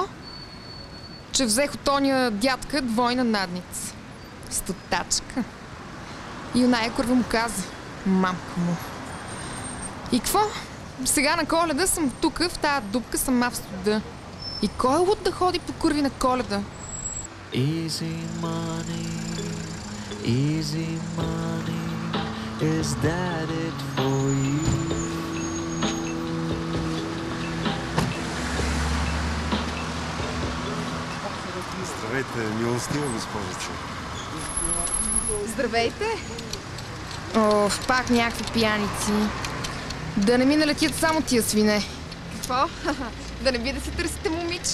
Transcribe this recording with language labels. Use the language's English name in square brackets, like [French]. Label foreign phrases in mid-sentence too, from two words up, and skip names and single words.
[Bulgarian] Че взех от ония дядка двойна надница. Стотачка. И оная курва му каза. Мамка му. И какво? Сега на Коледа съм тук, в тая дупка сама в студа. И кой е луд да ходи по курви на Коледа? [English] Easy money, is that it for you? [Bulgarian] Здравейте, милостива госпожица. Здравейте! Оф, пак някакви пияници. Да не ми налетят само тия свине. Какво? Да не би да си търсите момиче?